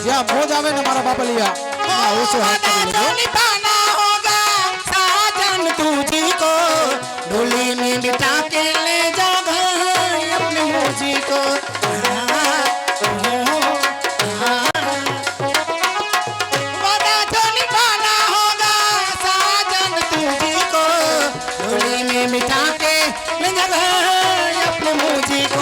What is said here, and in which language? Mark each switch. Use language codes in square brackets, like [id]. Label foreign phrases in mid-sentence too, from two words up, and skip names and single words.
[gu] જ્યાં મોજ આવે ને મારા બાપલિયા આ ઓછો હાથ કરી वादा લેજો. [hi] तो निभाना होगा साजन तुझी को, डोली में बिठा के ले जा भाई अपने मुझी को. वादा तो निभाना होगा साजन तुझी को, डोली में बिठा के ले जा भाई अपने मुझी को.